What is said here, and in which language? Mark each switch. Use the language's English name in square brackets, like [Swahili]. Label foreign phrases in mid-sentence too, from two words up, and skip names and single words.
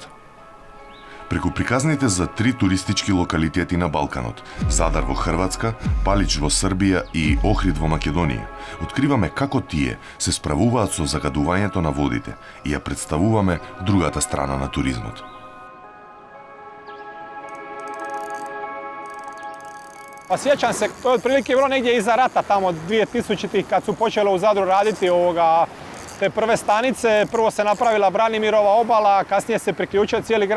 [Macedonian] Преку приказните за 3 туристички локалитети на Балканот, Задар во Хрватска, Палич во Србија и Охрид во Македонија, откриваме како тие се справуваат со загадувањето на водите и ја представуваме другата страна на туризмот. [Croatian] Pa sjećam se, to je otprilike bilo negdje iza rata, tamo 2000-ih kad su počele u Zadru raditi te prve stanice. Prvo se napravila Branimirova obala, kasnije se priključio cijeli grad.